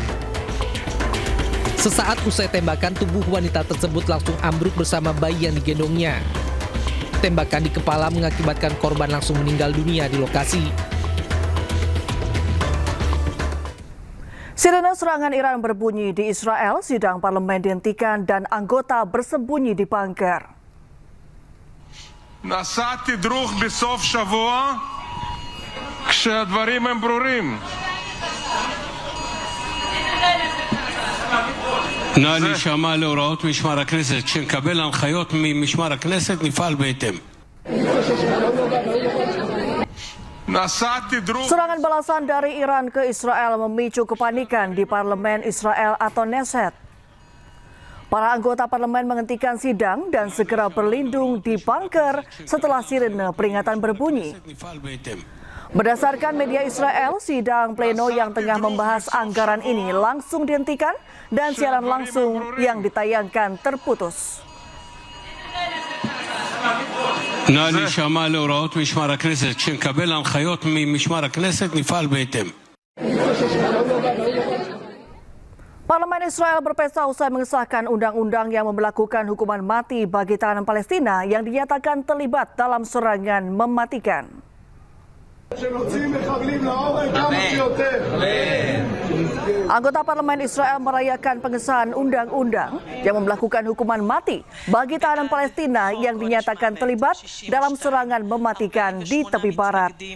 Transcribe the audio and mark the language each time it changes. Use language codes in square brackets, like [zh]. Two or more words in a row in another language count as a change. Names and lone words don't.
[id] Sesaat usai tembakan, tubuh wanita tersebut langsung ambruk bersama bayi yang digendongnya. Tembakan di kepala mengakibatkan korban langsung meninggal dunia di lokasi. Sirene serangan Iran berbunyi di Israel, sidang parlemen dihentikan dan anggota bersembunyi di bunker. [he] נעשה תדרוך בסוף שבוע כשהדברים הם ברורים. נא להישמע להוראות משמר הכנסת. כשנקבל הנחיות ממשמר הכנסת נפעל בהתאם. נסעתי דרוך [id] Serangan balasan dari Iran ke Israel memicu kepanikan di parlemen Israel atau Knesset. Para anggota parlemen menghentikan sidang dan segera berlindung di bunker setelah sirene peringatan berbunyi. [he] נפעל בהתאם. [id] Berdasarkan media Israel, sidang pleno yang tengah membahas anggaran ini langsung dihentikan dan siaran langsung yang ditayangkan terputus. [he] נא להישמע להוראות משמר הכנסת. כשנקבל הנחיות ממשמר הכנסת נפעל בהתאם. [id] Parlemen Israel berpesta usai mengesahkan undang-undang yang memberlakukan hukuman mati bagi tahanan Palestina yang dinyatakan terlibat dalam serangan mematikan. Anggota parlemen Israel merayakan pengesahan undang-undang yang memberlakukan hukuman mati bagi tahanan Palestina yang dinyatakan terlibat dalam serangan mematikan di tepi barat.